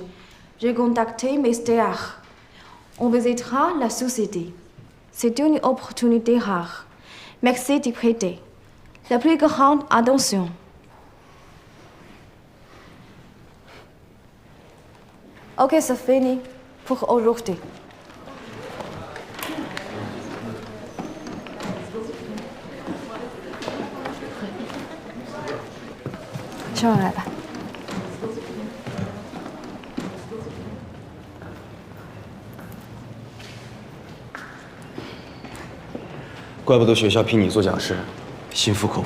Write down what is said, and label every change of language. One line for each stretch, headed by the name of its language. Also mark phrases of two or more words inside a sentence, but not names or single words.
French: J'ai contacté Mystère. On visitera la société. C'est une opportunité rare. Merci d'y prêter la plus grande attention. Ok, c'est fini pour aujourd'hui.
Chinese: 上来吧。怪不得学校聘你做讲师，心服口服。